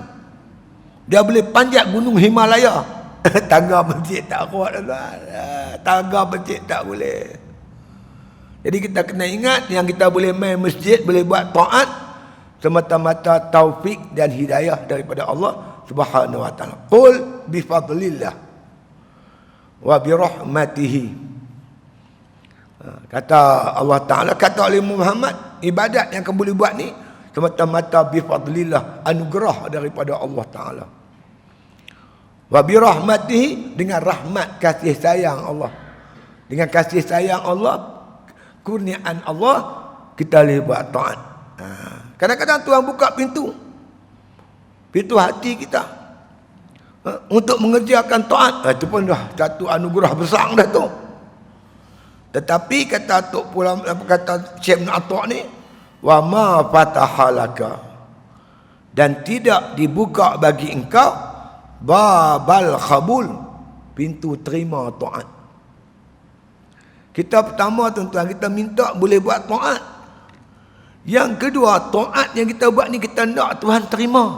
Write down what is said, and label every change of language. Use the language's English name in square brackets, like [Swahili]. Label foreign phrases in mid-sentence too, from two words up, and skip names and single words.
[Malay] Dia boleh panjat gunung Himalaya. Tangga masjid tak kuat tuan. Tangga masjid tak boleh. Jadi kita kena ingat yang kita boleh main masjid, boleh buat taat semata-mata taufik dan hidayah daripada Allah [Arabic] سبحانه وتعالى. قل بفضل الله وبرحمته. [Malay] Kata Allah Taala, kata oleh Muhammad, ibadat yang kamu boleh buat ni semata-mata [Arabic] بفضل الله, [Malay] anugerah daripada Allah Taala. [Arabic] وبرحمته, [Malay] dengan rahmat kasih sayang Allah. Dengan kasih sayang Allah, kurniaan Allah, kita boleh buat taat. Kadang-kadang Tuhan buka pintu hati kita untuk mengerjakan taat. Itu pun dah satu anugerah besar dah tu. Tetapi kata Tok Pula, kata Syekh Ibn Atta' ni, [Arabic] وما فتح لك, [Malay] dan tidak dibuka bagi engkau [Arabic] باب القبول, [Malay] pintu terima taat. Kita pertama tuan-tuan, kita minta boleh buat taat. Yang kedua, taat yang kita buat ni kita nak Tuhan terima.